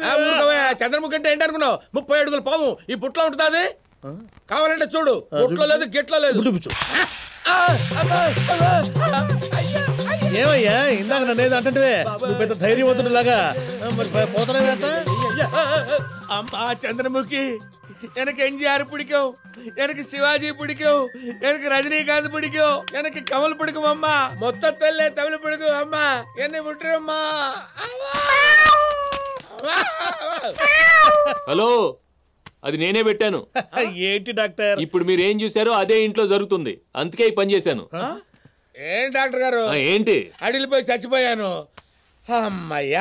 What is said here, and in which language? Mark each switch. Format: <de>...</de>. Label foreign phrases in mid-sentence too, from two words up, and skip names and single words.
<te>చంద్రముఖి అంటే ఏంటి అనుకున్నావు? 30 అడుగుల పాము ఈ బుట్టలో ఉంటుంది. అది కావాలంటే చూడు, బుట్టలో లేదు, గిట్లో లేదు. చూపించు. ఏమయ్యా, ఇందాక నన్ను ఏదో అంటే నువ్వు పెద్ద ధైర్యవంతుడు లాగా పోతానేట. అమ్మా చంద్రముఖి,</te> <ta>எனக்கு எம்ஜிஆர் பிடிக்கும், எனக்கு சிவாஜி பிடிக்கும், எனக்கு ரஜினிகாந்த் பிடிக்கும், எனக்கு கமல் பிடிக்கும். அம்மா மொத்தத்தில் தமிழ் பிடிக்கும். அம்மா என்னை விட்டுரும்மா.</ta> <te>హలో, అది నేనే పెట్టాను. ఏంటి డాక్టర్? ఇప్పుడు మీరు ఏం చూసారో అదే ఇంట్లో జరుగుతుంది, అందుకే ఈ పని చేశాను. ఏం డాక్టర్ గారు? ఏంటి? అడిలిపోయి చచ్చిపోయాను. అమ్మయ్యా.</te>